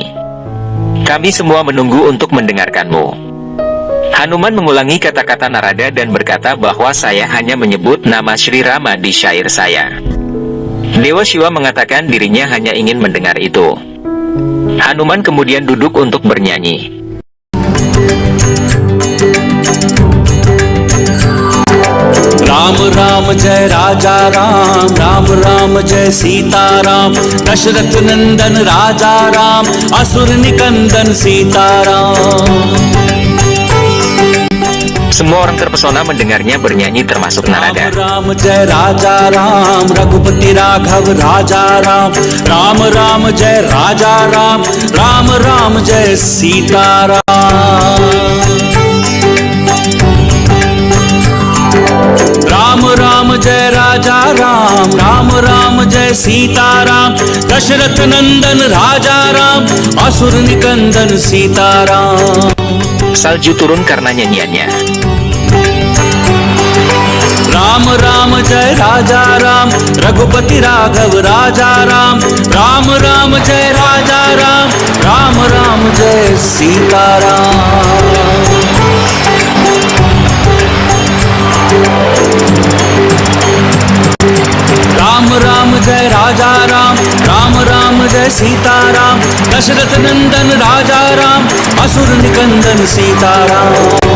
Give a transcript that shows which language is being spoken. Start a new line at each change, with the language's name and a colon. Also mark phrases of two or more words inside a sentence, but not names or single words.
Indonesian: Kami semua menunggu untuk mendengarkanmu. Hanuman mengulangi kata-kata Narada dan berkata bahwa saya hanya menyebut nama Sri Rama di syair saya. Dewa Shiva mengatakan dirinya hanya ingin mendengar itu. Hanuman kemudian duduk untuk bernyanyi.
Hindi: राम राम जय राजा राम, राम राम जय सीता राम, दशरथ नंदन राजा राम, असुर निकंदन सीता राम.
Indonesian: Semua orang terpesona mendengarnya bernyanyi termasuk Narada.
Hindi: राम जय राजा राम, रघुपति राघव राजा राम, राम राम जय राजा राम, राम राम जय सीता राम. राम राम जय राजा राम, राम राम जय सीता राम, दशरथ नंदन राजा राम, असुर निकंदन सीता राम.
Indonesian: Salju turun karena nyanyiannya.
Hindi: राम राम जय राजा राम, रघुपति राघव राजा राम, राम राम जय राजा राम, राम राम जय सीता राम. राम राम जय राजा राम, राम राम जय सीता राम, दशरथ नंदन राजा राम, असुर निकंदन सीता राम.